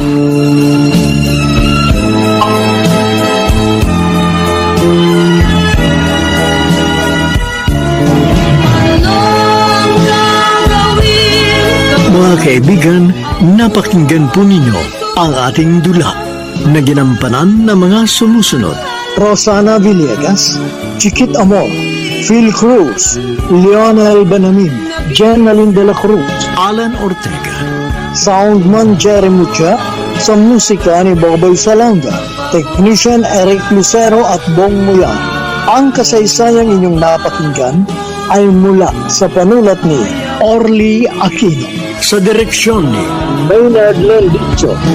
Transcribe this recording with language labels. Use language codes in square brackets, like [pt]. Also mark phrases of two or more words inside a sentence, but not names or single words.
[tl] Mga kaibigan, napakinggan po ninyo ang ating dula na ginampanan ng mga sumusunod. Rosana Villegas, Chiquit Amor, Phil Cruz, Lionel Banamin, Jenalyn de la Cruz, Alan Ortega, Soundman Jerry Mucha, sa musika ni Boboy Salonga, Technician Eric Lucero at Bong Muyan. Ang kasaysayang inyong napakinggan ay mula sa panulat ni Orly Aquino. Sa direksyon ni Maynard Lendicho.